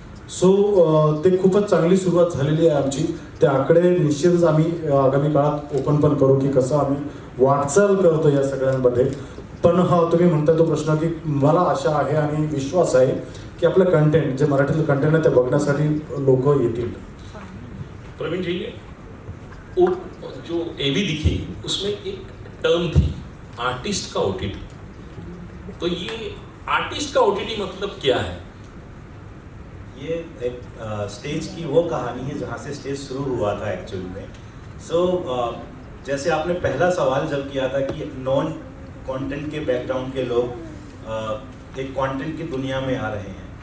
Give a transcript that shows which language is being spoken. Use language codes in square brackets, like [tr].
[mr] So ते खूपच चांगली सुरुवात झालेली आहे आमची. ते आकडे निश्चितच आम्ही आगामी काळात ओपन पण करू की कसं आम्ही वाटचाल करतो या सगळ्यांमध्ये. पण हा तुम्ही म्हणताय तो प्रश्न, की मला आशा आहे आणि विश्वास आहे की आपलं कंटेंट, जे मराठीतलं कंटेंट आहे ते बघण्यासाठी लोक येतील. [hi] प्रवीण जी, जो एवी दिखी उसमें एक टर्म थी, आर्टिस्ट का OTT. तो ये आर्टिस्ट का OTT मतलब क्या है? ये एक स्टेज की वो कहानी है जहाँ से स्टेज शुरू हुआ था एक्चुअली में. सो जैसे आपने पहला सवाल जब किया था कि नॉन कंटेंट के बैकग्राउंड के लोग एक कंटेंट की दुनिया में आ रहे हैं.